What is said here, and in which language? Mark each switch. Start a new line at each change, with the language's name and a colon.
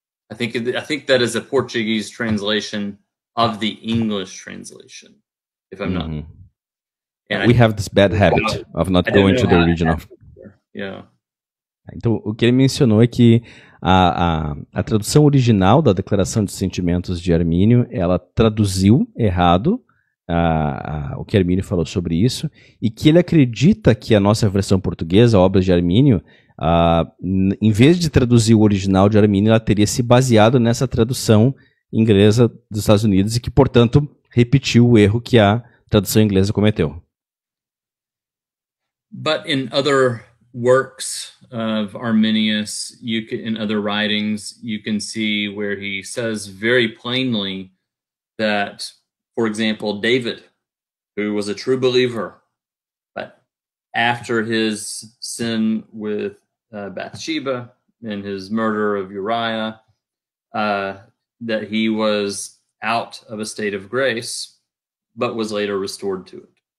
English: I think that is a Portuguese translation of the English translation, if I'm not. And we have this bad habit of not going to the original. Yeah.
Portuguese: Então, o que ele mencionou é que a tradução original da Declaração de Sentimentos de Armínio, ela traduziu errado o que Armínio falou sobre isso, e que ele acredita que a nossa versão portuguesa, Obras de Armínio, em vez de traduzir o original de Armínio, ela teria se baseado nessa tradução inglesa dos Estados Unidos e que, portanto, repetiu o erro que a tradução inglesa cometeu.
English: But in other works of Arminius, in other writings, you can see where he says very plainly that, for example, David, who was a true believer, but after his sin with Bathsheba and his murder of Uriah, that he was out of a state of grace, but was later restored to it.